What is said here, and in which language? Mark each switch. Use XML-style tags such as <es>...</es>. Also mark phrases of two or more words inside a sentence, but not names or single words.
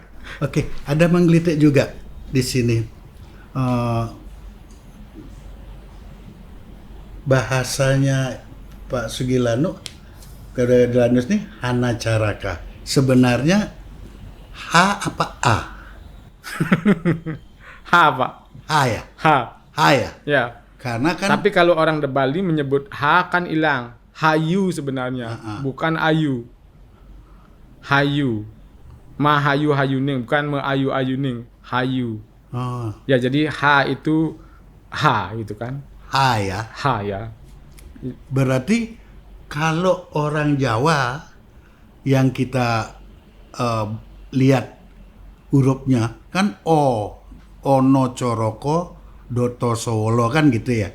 <id>Oke, ada menggelitik juga di sini. Bahasanya Pak Sugilanus nih Hanacaraka. Sebenarnya H apa A? H Pak. H ya? H ya? Ya. Karena kan. Tapi kalau orang de Bali menyebut H kan hilang. Hayu sebenarnya, bukan ayu. Hayu. Mahayu hayuning, bukan meayu ayuning. Hayu. Ya jadi H itu H gitu kan. H ya? H ya. Berarti kalau orang Jawa yang kita lihat hurufnya kan O,</id> <jv>Ono Coroko, Doto Sowolo</jv> <id>kan gitu ya.</id>